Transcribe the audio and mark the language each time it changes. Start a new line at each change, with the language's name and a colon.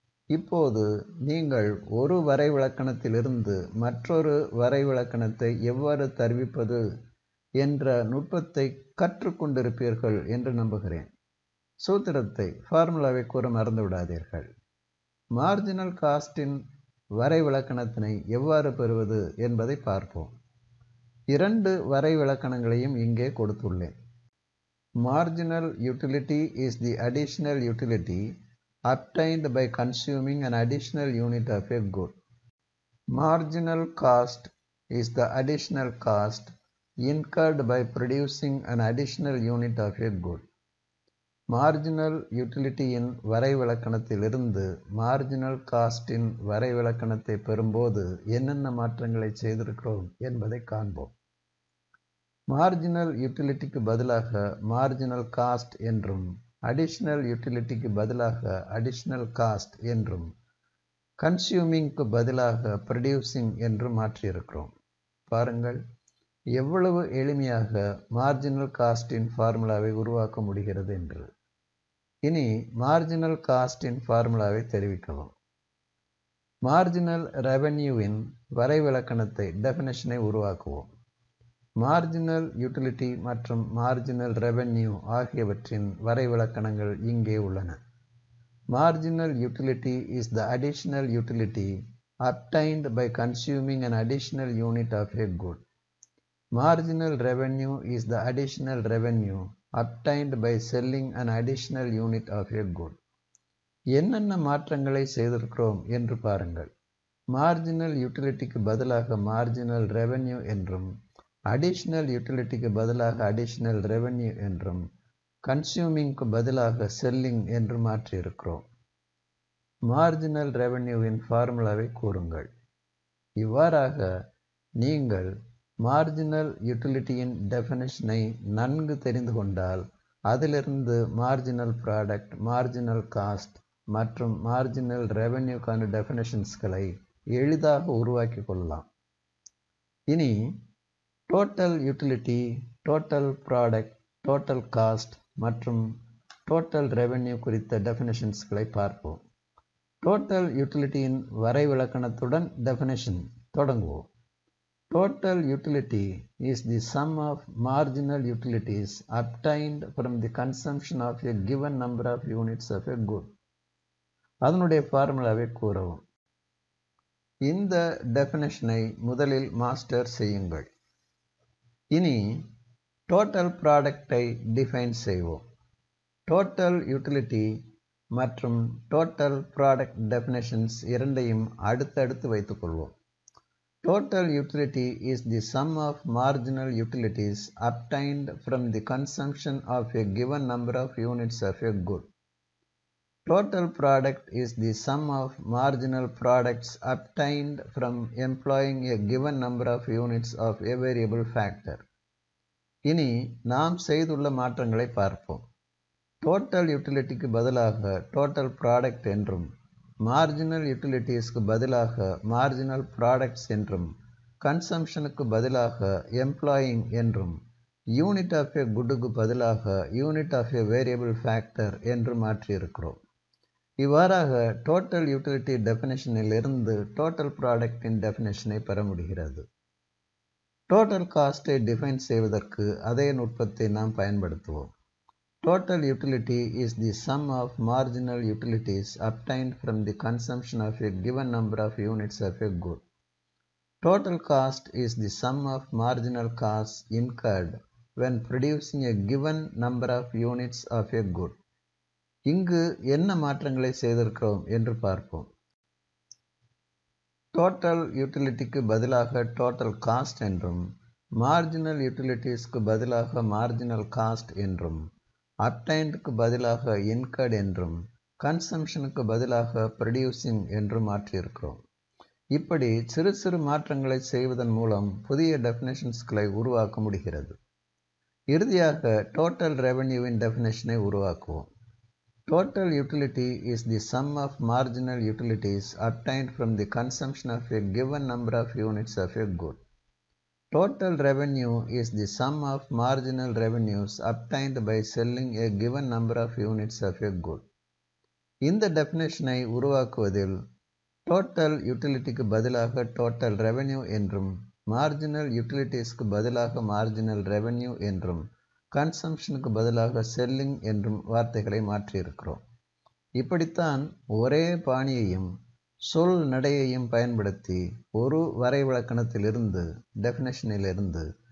Tamil: இப்போது நீங்கள் ஒரு வரைவிலக்கணத்திலிருந்து மற்றொரு வரைவிலக்கணத்தை எவ்வாறு தருவிப்பது என்ற நுட்பத்தை கற்றுக்கொண்டிருப்பீர்கள் என்று நம்புகிறேன். சூத்திரத்தை ஃபார்முலாவை கூற மறந்துவிடாதீர்கள். மார்ஜினல் காஸ்டின் வரைவிலக்கணத்தினை எவ்வாறு பெறுவது என்பதை பார்ப்போம். 2 வரைவிலக்கணங்களையும் இங்கே கொடுத்துள்ளேன்.
English: Marginal utility is the additional utility obtained by consuming an additional unit of a good. Marginal cost is the additional cost incurred by producing an additional unit of a good.
Tamil: Marginal யூட்டிலிட்டியின் வரைவிலக்கணத்திலிருந்து marginal casting வரைவிலக்கணத்தை பெறும்போது என்னென்ன மாற்றங்களை செய்திருக்கிறோம் என்பதை காண்போம். Marginal யூட்டிலிட்டிக்கு பதிலாக marginal cost என்றும் additional யூட்டிலிட்டிக்கு பதிலாக additional cost என்றும் கன்சியூமிங்க்கு பதிலாக ப்ரொடியூசிங் என்று மாற்றியிருக்கிறோம். பாருங்கள் எவ்வளவு எளிமையாக மார்ஜினல் காஸ்டின் ஃபார்முலாவை உருவாக்க முடிகிறது என்று. இனி மார்ஜினல் காஸ்டின் ஃபார்முலாவை தெரிவிக்கலாம். மார்ஜினல் ரெவென்யூவின் வரைவிலக்கணத்தை டெஃபினிஷனை உருவாக்குவோம். மார்ஜினல் யூட்டிலிட்டி மற்றும் மார்ஜினல் ரெவென்யூ ஆகியவற்றின் வரைவிலக்கணங்கள் இங்கே உள்ளன.
English: Marginal utility is the additional utility obtained by consuming an additional unit of a good. Marginal revenue is the additional revenue obtained by selling an additional unit of a good.
Tamil: என்னென்ன மாற்றங்களை செய்திருக்கிறோம் என்று பாருங்கள். Marginal யூட்டிலிட்டிக்கு பதிலாக marginal revenue என்றும் additional யூட்டிலிட்டிக்கு பதிலாக additional revenue என்றும் கன்சியூமிங்க்கு பதிலாக செல்லிங் என்று மாற்றியிருக்கிறோம். மார்ஜினல் ரெவென்யூவின் ஃபார்முலாவை கூறுங்கள். இவ்வாறாக நீங்கள் மார்ஜினல் யூட்டிலிட்டியின் டெஃபினிஷனை நன்கு தெரிந்து கொண்டால் அதிலிருந்து மார்ஜினல் ப்ராடக்ட், மார்ஜினல் காஸ்ட் மற்றும் மார்ஜினல் ரெவென்யூக்கான டெஃபினிஷன்ஸ்களை எளிதாக உருவாக்கி கொள்ளலாம். இனி total utility, total product, total cost மற்றும் டோட்டல் ரெவென்யூ குறித்த டெஃபினிஷன்ஸ்களை பார்ப்போம். டோட்டல் யூட்டிலிட்டியின் வரைவிலக்கணத்துடன் டெஃபினிஷன் தொடங்குவோம்.
English: Total utility is the sum of marginal utilities obtained from the consumption of a given number of units of a good.
Tamil: அதனுடைய ஃபார்முலாவை கூறவும். இந்த டெஃபினிஷனை முதலில் master செய்யுங்கள். இனி டோட்டல் ப்ராடக்டை டிஃபைன் செய்வோம். டோட்டல் யூட்டிலிட்டி மற்றும் டோட்டல் ப்ராடக்ட் டெஃபினிஷன்ஸ் இரண்டையும் அடுத்தடுத்து வைத்துக்கொள்வோம்.
English: Total utility is the sum of marginal utilities obtained from the consumption of a given number of units of a good. Total product is the sum of marginal products obtained from employing a given number of units of a variable factor.
Tamil: இனி நாம் செய்துள்ள மாற்றங்களை பார்ப்போம். Total யூட்டிலிட்டிக்கு பதிலாக total product என்றும் marginal யூட்டிலிட்டிஸ்க்கு பதிலாக marginal products என்றும் கன்சம்ஷனுக்கு பதிலாக எம்ப்ளாயிங் என்றும்
English: unit of a
Tamil: குட்டுக்கு பதிலாக
English: unit of a variable factor
Tamil: என்று மாற்றியிருக்கிறோம். இவ்வாறாக டோட்டல் யூட்டிலிட்டி டெஃபினிஷனில் இருந்து டோட்டல் ப்ராடக்டின் டெஃபினிஷனை பெற முடிகிறது. டோட்டல் காஸ்ட்டை டிஃபைன் செய்வதற்கு அதே நுட்பத்தை நாம் பயன்படுத்துவோம்.
English: Total utility is the sum of marginal utilities obtained from the consumption of a given number of units of a good. Total cost is the sum of marginal costs incurred when producing a given number of units of a good.
Tamil: இங்கு என்ன மாற்றங்களை செய்திருக்கிறோம் என்று பார்ப்போம். Total யூட்டிலிட்டிக்கு பதிலாக total cost என்றும் marginal யூட்டிலிட்டிஸ்க்கு பதிலாக marginal cost என்றும் அப்டைன்டுக்கு பதிலாக இன்கர்ட் என்றும் கன்சம்ஷனுக்கு பதிலாக ப்ரொடியூசிங் என்று மாற்றியிருக்கிறோம். இப்படி சிறு சிறு மாற்றங்களை செய்வதன் மூலம் புதிய டெஃபினேஷன்ஸ்களை உருவாக்க முடிகிறது. இறுதியாக டோட்டல் ரெவென்யூவின் டெஃபினேஷனை உருவாக்குவோம்.
English: Total utility is the sum of marginal utilities obtained from the consumption of a given number of units of a good. Total revenue is the sum of marginal revenues obtained by selling a given number of units of a good.
Tamil: இந்த டெஃபினேஷனை உருவாக்குவதில் total யூட்டிலிட்டிக்கு பதிலாக total revenue என்றும் marginal யூட்டிலிட்டிஸ்க்கு பதிலாக marginal revenue என்றும் கன்சம்ஷனுக்கு பதிலாக selling என்றும் வார்த்தைகளை மாற்றியிருக்கிறோம். இப்படித்தான் ஒரே பாணியையும் சொல் நடையையும் பயன்படுத்தி ஒரு வரைவிலக்கணத்திலிருந்து டெஃபினேஷனிலிருந்து